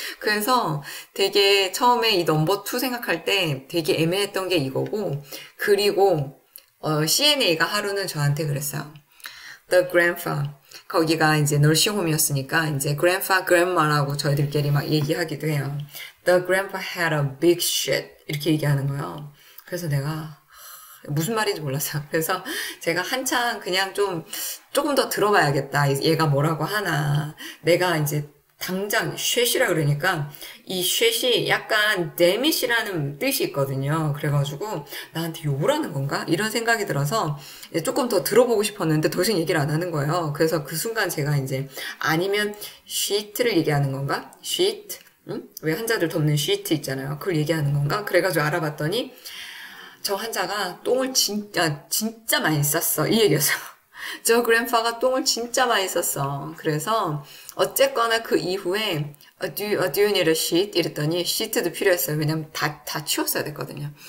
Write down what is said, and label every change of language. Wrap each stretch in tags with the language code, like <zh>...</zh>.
<ko>그래서 되게 처음에 이 넘버 2 생각할 때 되게 애매했던 게 이거고, 그리고, CNA가 하루는 저한테 그랬어요.</ko> <en>The grandpa.</en> <ko>거기가 이제 널싱홈이었으니까 이제 grandpa, grandma라고 저희들끼리 막 얘기하기도 해요.</ko> <en>The grandpa had a big shit.</en> <ko>이렇게 얘기하는 거예요. 그래서 내가 무슨 말인지 몰랐어요. 그래서 제가 한참 그냥 조금 더 들어봐야겠다. 얘가 뭐라고 하나. 내가 이제 당장 쉐시라 그러니까 이 쉐시 약간 데밋이라는 뜻이 있거든요. 그래가지고 나한테 욕을 하는 건가? 이런 생각이 들어서 조금 더 들어보고 싶었는데 더 이상 얘기를 안 하는 거예요. 그래서 그 순간 제가 이제 아니면 shit를 얘기하는 건가?</ko> <en>shit?</en> <ko>왜 환자들 덮는 시트 있잖아요. 그걸 얘기하는 건가? 그래가지고 알아봤더니 저 환자가 똥을 진짜 많이 쌌어. 이 얘기였어요. 저 그랜파가 똥을 진짜 많이 썼어. 그래서 어쨌거나 그 이후에</ko> <en>do you need a sheet?</en> <ko>이랬더니 시트도 필요했어요. 왜냐면 다 치웠어야 됐거든요.</ko>